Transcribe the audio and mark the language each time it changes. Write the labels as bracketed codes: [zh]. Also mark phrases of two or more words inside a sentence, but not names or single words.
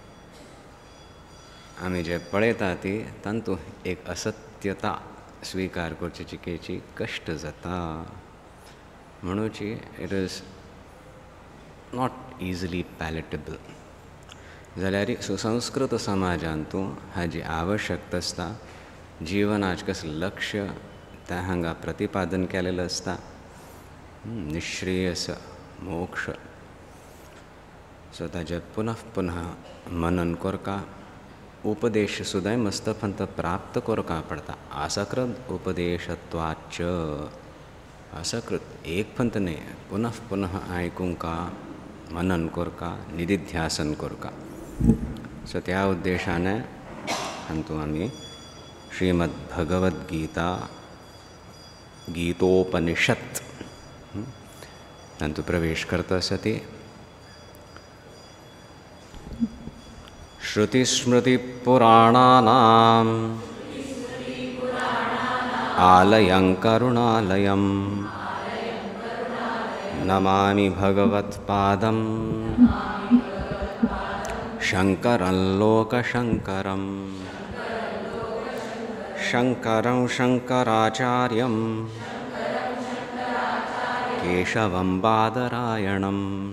[kok] आमी जे पळयता ती तातूंत एक असत्यता स्वीकार करची चिकेची कश्ट जाता म्हणूची [en] it is not easily palatable [kok] जाल्यार सुसंस्कृत समाजांतू हाजी आवश्यकता आसता जिवनाचें कसलें लक्ष्य त्या हांगा प्रतिपादन केलेलें आसता निश्रेयस मोक्ष सो ताजे पुनः पुनः मनन करका उपदेश सुद्दां मस्तपंत प्राप्त करका पडटा असकृत उपदेशत्वाच असकृत एक पंत न्ही पुनः पुनः आयकूंका मनन करका निदिध्यासन करका सो त्या उद्देशाने हातूंत आमी श्रीमद्भगवद्गीता गीतोपनिषत् तातूंत प्रवेश करता सती [sa] श्रुतिस्मृतिपुराणानाम् आलयं करुणालयं नमामि भगवत्पादं शङ्करं लोकशङ्करं शङ्करं शङ्कराचार्यं केशवं बादरायणम्